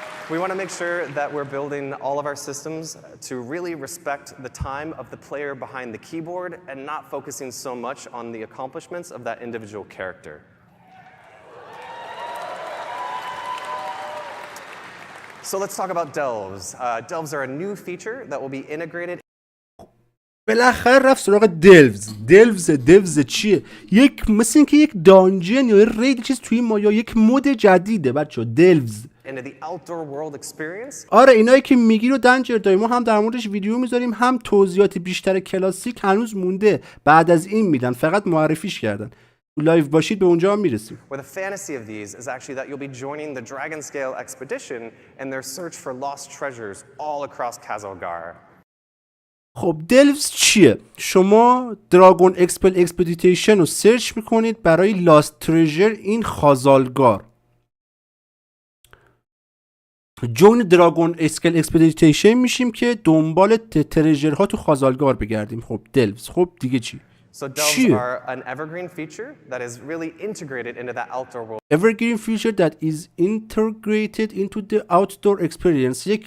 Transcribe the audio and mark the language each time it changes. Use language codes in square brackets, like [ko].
[en] We want to make sure that we're building all of our systems to really respect the time of the player behind the keyboard and not focusing so much on the accomplishments of that individual character. So let's talk about delves. Delves are a new feature that will be integrated. [fa] بالاخره رفت سراغ دلوز چیه؟ مثل اینکه یک دانجن یا رید چیز توی ما یا یک مود جدیده بچه‌ها. دلوز [en] into the outdoor world experience. [fa] آره اینایی که میگی رو دنجر داریم، ما هم در موردش ویدیو میذاریم، هم توضیحات بیشتر کلاسیک هنوز مونده بعد از این میدن، فقط معرفیش کردن. لایو باشید به اونجا هم میرسیم. [en] Where the fantasy of these is actually that you'll be joining the Dragon Scale expedition and their search for lost treasures all across Kazalgar. [fa] خب دلوز چیه؟ شما دراگون اکسپدیشن رو سرچ میکنید برای لاست ترژر این خازالگار. جون دراگون اکسپدیشن میشیم که دنبال ترژرها تو خازالگار بگردیم. خب دلوز، خب دیگه چی؟ [en] So delves are an evergreen feature that is really integrated into that outdoor world. Evergreen feature that is integrated into the outdoor experience.